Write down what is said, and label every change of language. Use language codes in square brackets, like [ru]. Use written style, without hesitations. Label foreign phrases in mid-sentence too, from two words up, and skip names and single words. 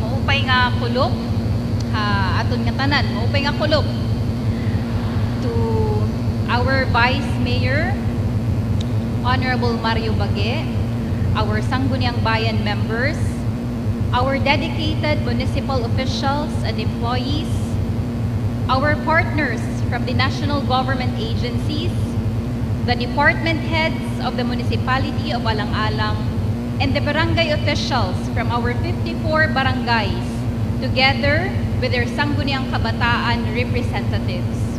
[war] maupay nga kulop aton nga tanan, maupay nga kulop [en] to our Vice Mayor Honorable Mario Bague, our Sangguniang Bayan members, our dedicated municipal officials and employees, our partners from the national government agencies, the department heads of the Municipality of Alangalang, and the barangay officials from our 54 barangays, together with their Sangguniang Kabataan representatives.